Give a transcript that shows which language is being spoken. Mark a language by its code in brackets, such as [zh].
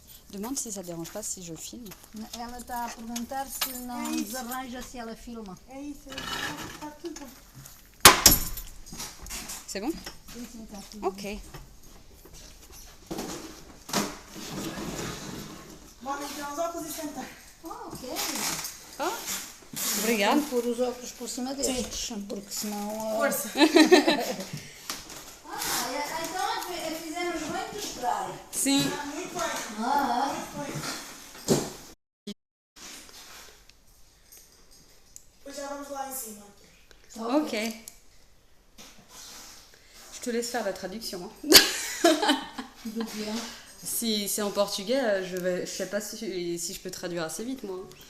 [fr] Demande si ça ne dérange pas si je filme. [pt] Ela está a perguntar se não desarranja se ela filma. É isso, está tudo bom. [fr] C'est bon? [pt] Sim, sim, está tudo. Ok. Vamos tirar os óculos e sentar. Ok. Oh. Obrigado. Vamos pôr os óculos por cima destes, porque senão... Força. Então fizemos bem de esperar. Sim. Muito bem. Ah, Depois já vamos lá em cima. Ok. [fr] Je te laisse faire la traduction. Hein. [pt] do que é? [fr] Si c'est en portugais, je sais pas si je peux traduire assez vite, moi.